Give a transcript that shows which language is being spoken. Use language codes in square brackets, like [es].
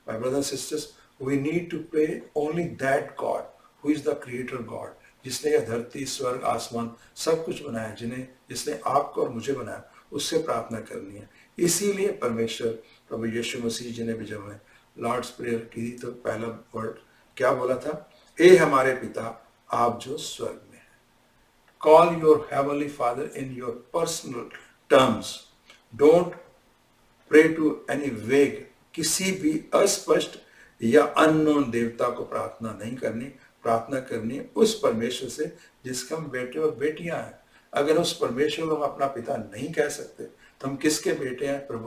[en] my brothers sisters, we need to pray only that God who is the creator God, [hi] जिसने यह धरती, स्वर्ग, आसमान सब कुछ बनाया, जिसने आपको और मुझे बनाया, उससे प्रार्थना करनी है। इसीलिए परमेश्वर प्रभु यीशु मसीह जी ने भी जब हमें लॉर्ड्स प्रेयर की तो पहला वर्ड क्या बोला था? ए हमारे पिता आप जो स्वर्ग में है। [en] Call your heavenly Father in your personal terms. Don't pray to any vague, [hi] किसी भी अस्पष्ट या अननोन देवता को प्रार्थना नहीं करनी। प्रार्थना करनी उस परमेश्वर से जिसके हम बेटे और बेटियां हैं। अगर उस परमेश्वर को हम अपना पिता नहीं कह सकते तो हम किसके बेटे हैं?